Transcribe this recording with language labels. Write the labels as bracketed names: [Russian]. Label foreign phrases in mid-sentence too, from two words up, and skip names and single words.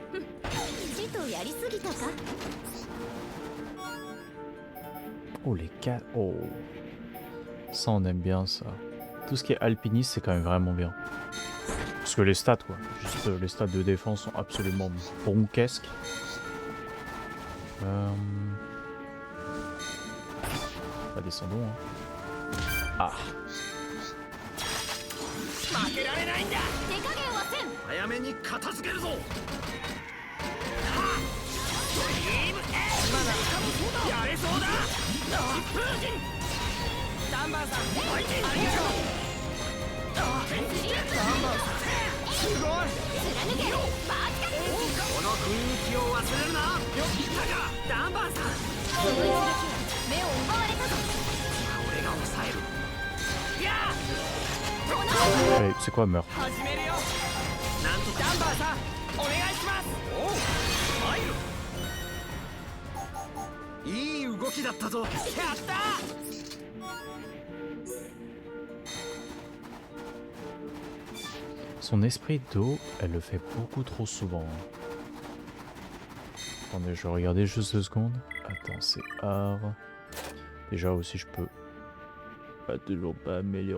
[Japanese] ちとやりすぎたか [French] Oh les 4. Oh. Ça on aime bien ça. Tout ce qui est alpiniste c'est quand même vraiment bien. Parce que les stats quoi. Juste les stats de défense sont absolument bronquesques. Bah descendons hein. Ah. [Japanese] 負けられないんだ。手加減はせん。早めに片付けるぞ。はっ。ドリームエーまだやれそうだ。疾風陣。ダンバーさん、ありがとう。ダンバーさん、すごい。貫け。バーチカル。この雰囲気を忘れるな。よっ、いたか。ダンバーさん。その一撃は目を奪われたぞ。俺が抑える。いや。 [French] Allez, c'est quoi meurt? [Japanese] 始めるよ。なんとダンバーさん、お願いします。おう、入る。いい動きだったぞ。やった。 [French] Son esprit d'eau, elle le fait beaucoup trop souvent. Attendez, je vais regarder juste 2 secondes. Attends, c'est art. Déjà aussi, je peux toujours pas améliorer.